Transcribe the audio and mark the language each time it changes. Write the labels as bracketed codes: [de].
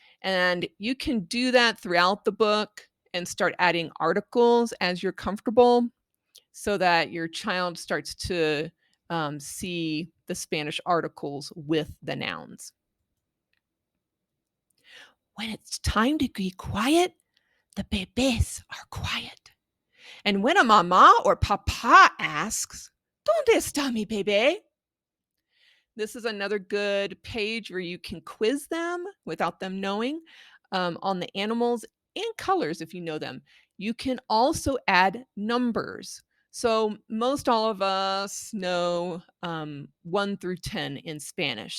[en] And you can do that throughout the book and start adding articles as you're comfortable so that your child starts to see the Spanish articles with the nouns. When it's time to be quiet, the bebés are quiet. And when a mama or papa asks, [es] ¿Dónde está mi bebé? [en] This is another good page where you can quiz them without them knowing on the animals and colors if you know them. You can also add numbers. So most all of us know 1 through 10 in Spanish.